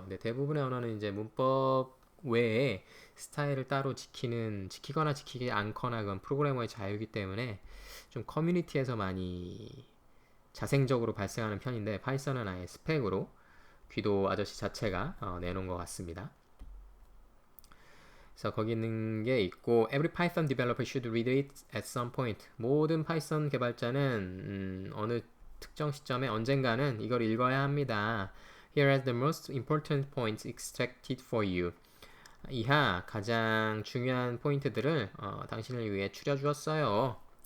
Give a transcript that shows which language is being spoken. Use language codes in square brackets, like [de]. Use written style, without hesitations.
[ko] 근데 대부분의 언어는 이제 문법 외에 스타일을 따로 지키거나 지키지 않거나 그건 프로그래머의 자유이기 때문에 좀 커뮤니티에서 많이 자생적으로 발생하는 편인데 파이썬은 아예 스펙으로 귀도 아저씨 자체가 내놓은 것 같습니다. 그래서 거기 있는 게 있고 [en] Every Python developer should read it at some point. [ko] 모든 파이썬 개발자는 어느 특정 시점에 언젠가는 이걸 읽어야 합니다. [en] Here are the most important points extracted for you. [ko] 이하 가장 중요한 포인트들을 당신을 위해 추려주었어요.